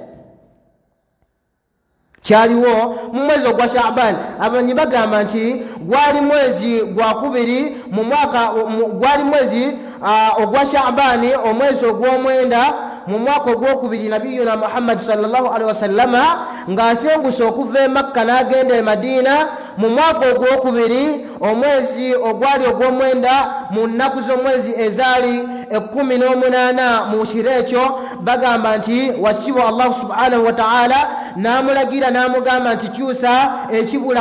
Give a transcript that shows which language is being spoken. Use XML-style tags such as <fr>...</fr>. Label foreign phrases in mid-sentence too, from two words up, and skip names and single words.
<lg>Kyaliwo mu mwezi ogwa Shaaban abanyi bagamba nti gwali mwezi gwa kubiri mu mwaka gwali mwezi ogwa Shaabani omwezi ogw'omwenda mu mwaka ogwokubiri nabiyuna Muhammad sallallahu</lg> <ar>عليه وسلم</ar> <lg>ng'asenguse okuva e Makka n'agenda e Madina mu mwaka ogwokubiri omwezi ogwali ogw'omwenda mu nnaku z'omwezi ezaali 18 mu kiro ekyo bagamba nti wakibwa</lg> <ar>الله سبحانه وتعالى</ar> <lg>n'amulagira n'amugamba nti kyusa ekibula</lg>